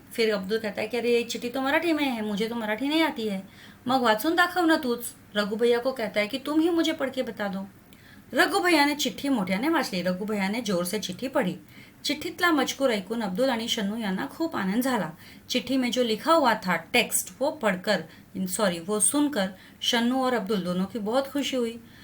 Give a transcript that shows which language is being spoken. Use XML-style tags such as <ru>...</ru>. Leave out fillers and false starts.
<hi>फिर अब्दुल कहता है कि अरे चिट्ठी तो मराठी में है, मुझे तो मराठी नहीं आती है,</hi> <mr>मग वाचून दाखव ना तूच।</mr> <hi>रघु भैया को कहता है कि तुम ही मुझे पढ़ के बता दो। रघु भैया ने</hi> <mr>चिट्ठी मोठ्याने वाचली।</mr> <hi>रघु भैया ने जोर से चिट्ठी पढ़ी।</hi> <mr>चिठ्ठीतला मजकूर ऐकून अब्दुल आणि शन्नू यांना खूप आनंद झाला.</mr> <hi>चिट्ठी में जो लिखा हुआ था टेक्स्ट वो सुनकर शन्नू और अब्दुल दोनों की बहुत खुशी हुई.</hi>